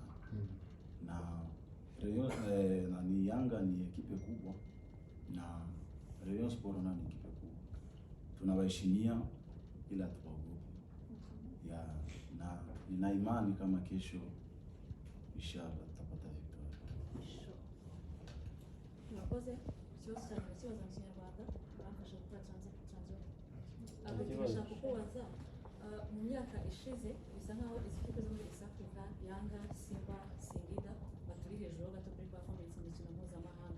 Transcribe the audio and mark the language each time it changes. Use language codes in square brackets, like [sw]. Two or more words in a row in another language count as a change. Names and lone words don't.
[sw] Na Rayon na ni Yanga ni ekipe kubwa na Rayon Sport na ni ekipe kubwa. Tunawaheshimia ila tuwaogope. Ya, na nina imani kama kesho inshallah tutapata victory. [rw] Murakoze ikibazo cya mu Kinyarwanda bamfasha gukora translation. Abashaka kukubaza mu myaka ishize bisa nkaho izi kipe zo muri East Africa, Yanga, Simba, Singida baturi hejuru gato kuri performance mu mikino mpuzamahanga.